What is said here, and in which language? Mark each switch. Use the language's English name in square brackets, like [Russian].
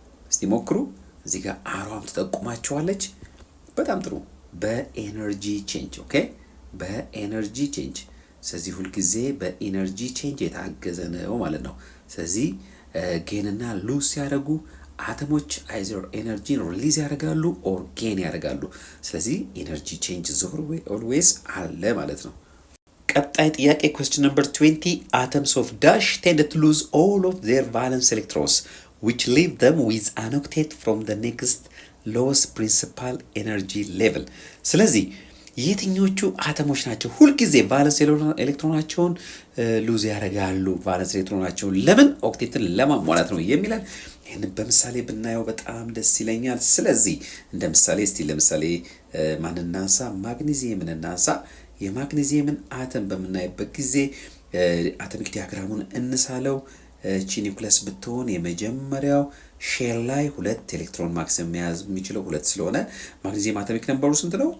[Amharic] እስቲ ሞክሩ። እዚህ ጋር አሯም ትጠቁማቸዋለች። በጣም ጥሩ። በኤነርጂ ቼንጅ። ኦኬ፣ በኤነርጂ ቼንጅ። ስለዚህ ሁልጊዜ በኢነርጂ ቼንጅ የታገዘ ነው ማለት ነው። ስለዚህ ጌንና ሉዝ ሲያደርጉ አተሞች አይዘር ኤነርጂን ሪሊዝ ያደርጋሉ ኦር ጌን ያደርጋሉ። ስለዚህ [English] ኢነርጂ ቼንጅ ኦልዌይስ [Amharic] አለ ማለት ነው። ቀጣይ ጥያቄ [English] question number 20. Atoms of dash tend to lose all of their valence electrons which leave them with an octet from the next lowest principal energy level። [Amharic] ስለዚህ የትኞቹ አተሞች ናቸው ሁልጊዜ ቫለንስ ኤሌክትሮናቸውን ሉዝ ያደርጋሉ? ቫለንስ ኤሌክትሮናቸውን ለምን? ኦክቴትን ለማሟላት ነው የሚለን። ይህንን በምሳሌ ብናየው በጣም ደስ ይለኛል። ስለዚህ እንደ ምሳሌ እስቲ ለምሳሌ ማንን እናንሳ? ማግኒዚየምን እናንሳ። የማግኒዚየምን አተም በምናይበት ጊዜ አቶሚክ ዲያግራሙን እንሳለው። እቺ ኒውክለስ ብትሆን የመጀመሪያው ሼል ላይ 2 ኤሌክትሮን ማክሲመም መያዝ የሚችለው 2 ስለሆነ ማግኒዚየም አቶሚክ ነምበሩ ስንት ነው?